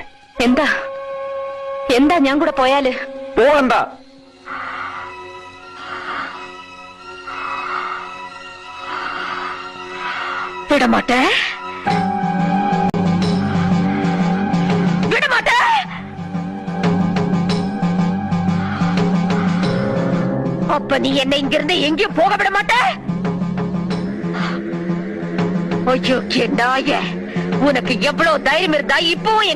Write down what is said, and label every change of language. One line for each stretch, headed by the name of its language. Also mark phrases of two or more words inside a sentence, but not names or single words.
Malayalam: എന്താ എന്താ ഞാൻ കൂടെ പോയാല്? പോകണ്ട.
Tamil: விடமாட்டே, விடமாட்டே. அப்ப நீ என்னை இங்கிருந்து எங்கேயும் போக விட மாட்டே? ஐயோ நாயே, உனக்கு எவ்வளவு தைரியம் இருந்தா இப்போ